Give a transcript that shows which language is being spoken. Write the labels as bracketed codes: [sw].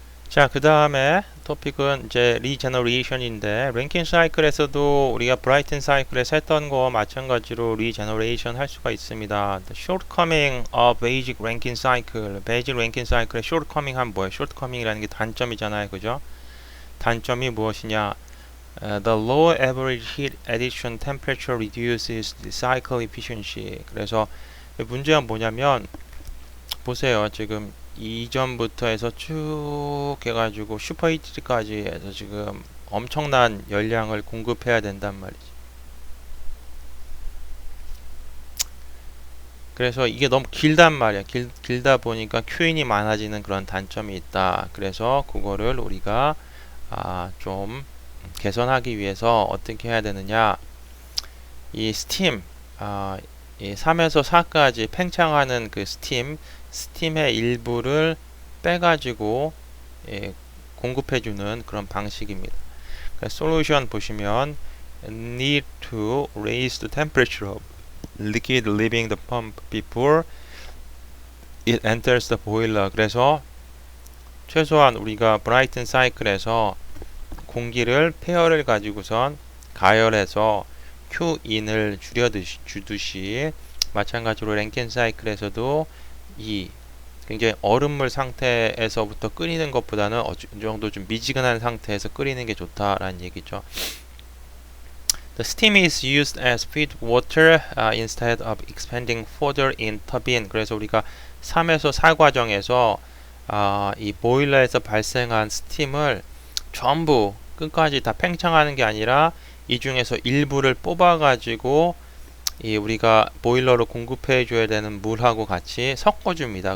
[ko] 자, 그 다음에 토픽은 이제 리제너레이션인데 랭킨 사이클에서도 우리가 브라이튼 사이클에서 했던 거 마찬가지로 리제너레이션 할 수가 있습니다. [en] The shortcoming of basic Rankine cycle. [ko] 베이직 랭킨 사이클의 shortcoming 하면 뭐예요? shortcoming이라는 게 단점이잖아요. 그죠? 단점이 무엇이냐? [en] The low average heat addition temperature reduces the cycle efficiency. [ko] 그래서 문제가 뭐냐면 보세요. 지금 이전부터 해서 쭉 해가지고 슈퍼히트까지 해서 지금 엄청난 열량을 공급해야 된단 말이지. 그래서 이게 너무 길단 말이야. 길다 보니까 큐인이 많아지는 그런 단점이 있다. 그래서 그거를 우리가 좀 개선하기 위해서 어떻게 해야 되느냐. 이 스팀, 이 3에서 4까지 팽창하는 그 스팀의 일부를 빼가지고 공급해주는 그런 방식입니다. 솔루션 보시면 [en] need to raise the temperature of liquid leaving the pump before it enters the boiler. [ko] 그래서 최소한 우리가 브라이튼 사이클에서 공기를 폐열을 가지고선 가열해서 Q인을 주듯이 마찬가지로 랭킨 사이클에서도 이 굉장히 얼음물 상태에서부터 끓이는 것보다는 어느 정도 좀 미지근한 상태에서 끓이는 게 좋다라는 얘기죠. [en] The steam is used as feed water instead of expanding further in turbine. [ko] 그래서 우리가 3에서 4 과정에서 이 보일러에서 발생한 스팀을 전부 끝까지 다 팽창하는 게 아니라 이 중에서 일부를 뽑아가지고 이 우리가 보일러로 공급해 줘야 되는 물하고 같이 섞어줍니다.